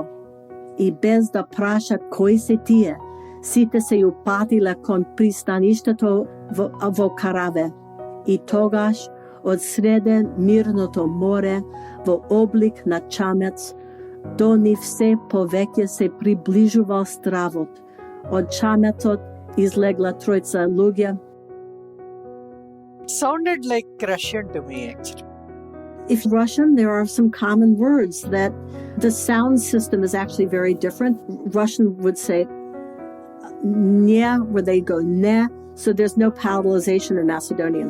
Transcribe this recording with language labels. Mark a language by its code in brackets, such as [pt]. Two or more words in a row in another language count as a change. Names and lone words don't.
[mk] И без да прашат кои се тие, сите се упатиле кон пристаништето во караве. И тогаш, од среде мирното море, во облик на чамец, до нив се повеќе се приближувал стравот. Од чамецот излегла тројца луѓе. [en] It sounded like Russian to me, actually. If Russian, there are some common words that the sound system is actually very different. Russian would say ne, where they go ne, so there's no palatalization in Macedonian.